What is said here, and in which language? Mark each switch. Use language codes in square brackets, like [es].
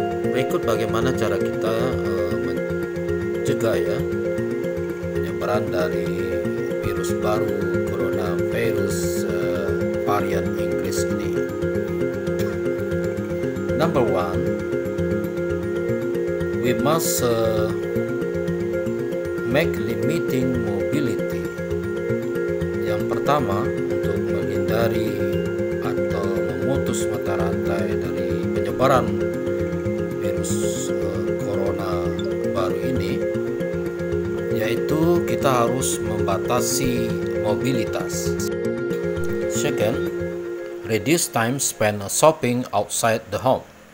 [id] Berikut bagaimana cara kita mencegah penyebaran dari virus baru coronavirus varian Inggris ini. [en] Number one, we must make limiting mobility. [id] Yang pertama, untuk menghindari atau memutus mata rantai dari penyebaran virus corona baru ini, yaitu kita harus membatasi mobilitas. [en] Second, reduce time spent shopping outside the home.